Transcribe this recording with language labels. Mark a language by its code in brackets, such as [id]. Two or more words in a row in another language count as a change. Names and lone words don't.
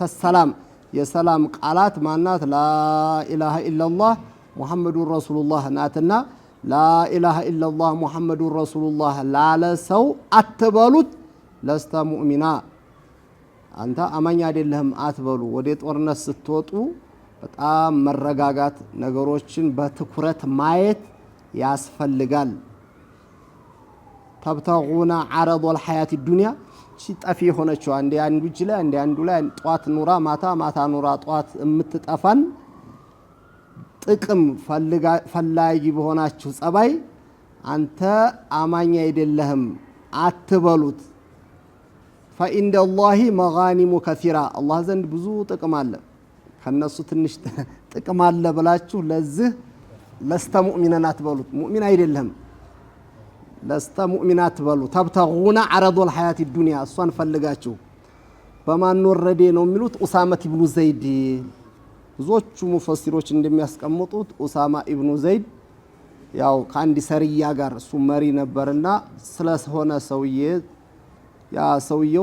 [am] ሰላም የሰላም ቃላት ማናት [ar] لا إله إلا الله محمد رسول الله [am] ናትና [ar] لا إله إلا الله محمد رسول الله [am] ላለ ሰው አትበሉት [ar] لست مؤمنا [am] አንተ አማኝ አይደለህም አትበሉ ወደ ጦርነት ስትወጡ በጣም መረጋጋት ነገሮችን በትኩረት ማየት ያስፈልጋል [ar] تبتغون عرض الحياة الدنيا [am] ሲጠፊ ሆነችው አንዴ አንዱ እጅ ላይ አንዴ አንዱ ላይ ጧት ኑራ ማታ ኑራ ጧት የምትጠፋን ጥቅም ፈላጊ በሆናችሁ ጸባይ አንተ አማኝ አይደለህም አትበሉት [ar] فإن الله مغانم كثيرة [am] الله ዘንድ ብዙ ጥቅም አለ ከነሱ ትንሽ ጥቅም አለ ብላችሁ ለዚህ [ar] لست مؤمنا [am] አትበሉት ሙእሚን አይደለም [ar] لست مؤمن [am] አትበሉ ተብተጉና [ar] عرض الحياة الدنيا [am] እሷን ፈልጋችሁ በማን ወረደ ነው የሚሉት ኡሳማ ኢብኑ ዘይድ ብዙዎቹ ሙፈሲሮች እንደሚያስቀምጡት ኡሳማ ኢብኑ ዘይድ ያው ከአንድ ሰርያ ጋር እሱ መሪ ነበርና ስለሆነ ሰውዬ ያ ሰውየው